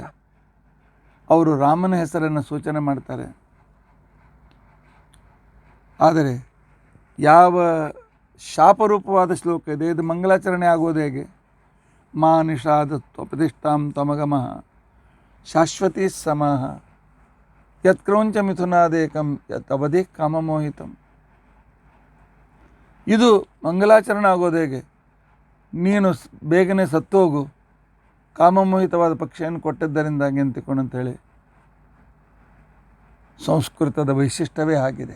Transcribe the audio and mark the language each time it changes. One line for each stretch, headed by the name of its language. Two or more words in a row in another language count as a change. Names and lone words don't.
Kannada: ಅವರು ರಾಮನ ಹೆಸರನ್ನು ಸೂಚನೆ ಮಾಡ್ತಾರೆ. ಆದರೆ ಯಾವ ಶಾಪರೂಪವಾದ ಶ್ಲೋಕ ಇದೆ, ಇದು ಮಂಗಲಾಚರಣೆ ಆಗೋದು ಹೇಗೆ?
Sanskrit: ಮಾ ನಿಷಾದ ಪ್ರತಿಷ್ಠಾಂ ತ್ವಮಗಮಃ ಶಾಶ್ವತೀ ಸಮಾಹ ಯತ್ ಕ್ರೌಂಚ ಮಿಥುನಾದೇಕಂ ಯತ್ ಅವಧಿ ಕಾಮಮೋಹಿತಂ.
Kannada: ಇದು ಮಂಗಲಾಚರಣೆ ಆಗೋದು ಹೇಗೆ? ನೀನು ಬೇಗನೆ ಸತ್ತೋಗು, ಕಾಮಮೋಹಿತವಾದ ಪಕ್ಷಿಯನ್ನು ಕೊಟ್ಟಿದ್ದರಿಂದಾಗಿ ಅಂತೇಳಿ. ಸಂಸ್ಕೃತದ ವೈಶಿಷ್ಟ್ಯವೇ ಆಗಿದೆ.